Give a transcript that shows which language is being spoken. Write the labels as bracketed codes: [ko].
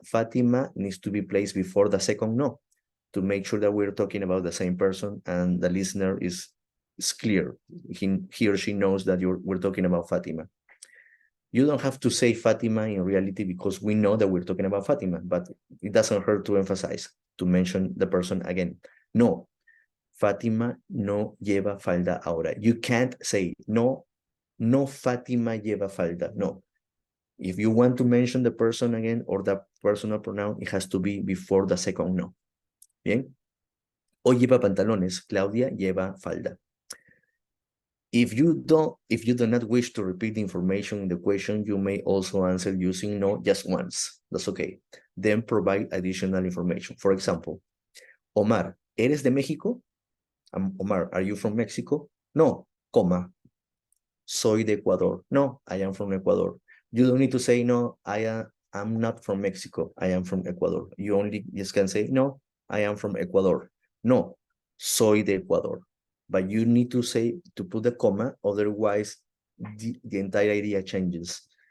[en] Fátima needs to be placed before the second no to make sure that we're talking about the same person and the listener is clear. He or she knows that we're talking about Fátima. You don't have to say Fátima in reality because we know that we're talking about Fátima, but it doesn't hurt to emphasize, to mention the person again. [es] No, Fátima no lleva falda ahora. [en] You can't say, no Fátima lleva falda. No. If you want to mention the person again or the personal pronoun, it has to be before the second no. Bien. Hoy lleva pantalones. Claudia lleva falda. If you do not wish to repeat the information in the question, you may also answer using no just once. That's okay. Then provide additional information. [es] For example, Omar, ¿eres de México? [en] Omar, are you from Mexico? No, coma. Soy de Ecuador. No, I am from Ecuador. You don't need to say no, I I'm not from Mexico. I am from Ecuador. You only just can say, no, I am from Ecuador. No, soy de Ecuador. But you need to say, to put the comma, otherwise the entire idea changes.